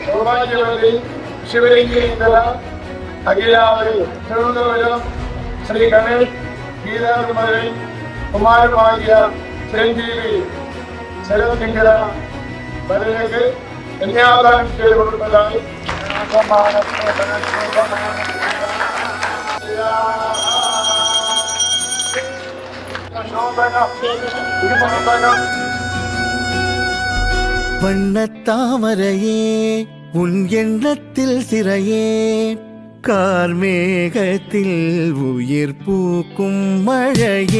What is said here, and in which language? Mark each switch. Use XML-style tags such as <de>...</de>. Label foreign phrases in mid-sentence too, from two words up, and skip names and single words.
<ml>ശിവലിംഗ അഖിലാവരി തിരുവനന്തപുരം ശ്രീ ഗണേഷ് ഗീതാമതി കുമാരഭാഗ്യ ചിരഞ്ജീവി ശരതിങ്കര വരലേക്ക് കന്യാദാനം ചെയ്തു കൊടുത്തതായി</ml> <ta>வண்ணத்தாமரையே உன் எண்ணத்தில் சிறையே கார்மேகத்தில் உயிர் பூக்கும் மழையே.</ta>